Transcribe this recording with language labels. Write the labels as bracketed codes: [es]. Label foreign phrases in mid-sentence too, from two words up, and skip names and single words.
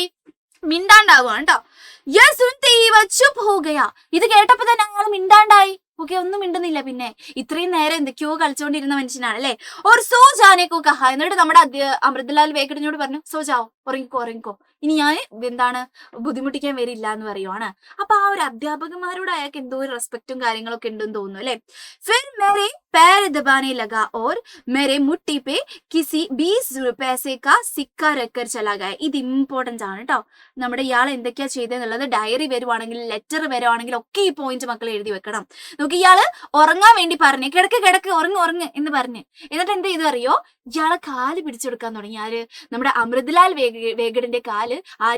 [ml] മിണ്ടാണ്ടാവുകയാണ് കേട്ടോ. ഇത് കേട്ടപ്പോ തന്നെ അയാൾ മിണ്ടാണ്ടായി. ഓക്കെ, ഒന്നും മിണ്ടുന്നില്ല. പിന്നെ ഇത്രയും നേരം എന്തൊക്കെയോ കളിച്ചോണ്ടിരുന്ന മനുഷ്യനാണ് അല്ലെ. ഒരു [hi] सो जाने को कहा, [ml] എന്നിട്ട് നമ്മുടെ അമൃതലാൽ വേഗടിനോട് പറഞ്ഞു, [hi] सो जाओ, [ml] ഉറങ്ങിക്കോ ഉറങ്ങിക്കോ, ഇനി ഞാൻ എന്താണ് ബുദ്ധിമുട്ടിക്കാൻ വരില്ല എന്ന് പറയുവാണ്. അപ്പൊ ആ ഒരു അധ്യാപകന്മാരോട് അയാൾക്ക് എന്തോ ഒരു റെസ്പെക്റ്റും കാര്യങ്ങളൊക്കെ ഉണ്ടെന്ന് തോന്നുന്നു അല്ലെ. [hi] फिर मेरे पैर दबाने लगा और मेरे मुट्ठी पे किसी 20 पैसे का सिक्का रखकर चला गया. [ml] ഇത് ഇമ്പോർട്ടൻസ് ആണ് കേട്ടോ. നമ്മുടെ ഇയാൾ എന്തൊക്കെയാ ചെയ്തെന്നുള്ളത് ഡയറി വരുവാണെങ്കിൽ ലെറ്റർ വരുവാണെങ്കിൽ ഒക്കെ ഈ പോയിന്റ് മക്കൾ എഴുതി വെക്കണം. നോക്കി, ഇയാള് ഉറങ്ങാൻ വേണ്ടി പറഞ്ഞു, കിടക്ക് കിടക്ക് ഉറങ്ങ് ഉറങ്ങ് എന്ന് പറഞ്ഞ്, എന്നിട്ട് എന്ത് ചെയ്തു അറിയോ, ഇയാളെ കാല് പിടിച്ചെടുക്കാൻ തുടങ്ങി. ആര്? നമ്മുടെ അമൃതലാൽ വേഗടിന്റെ കാല് ആര്?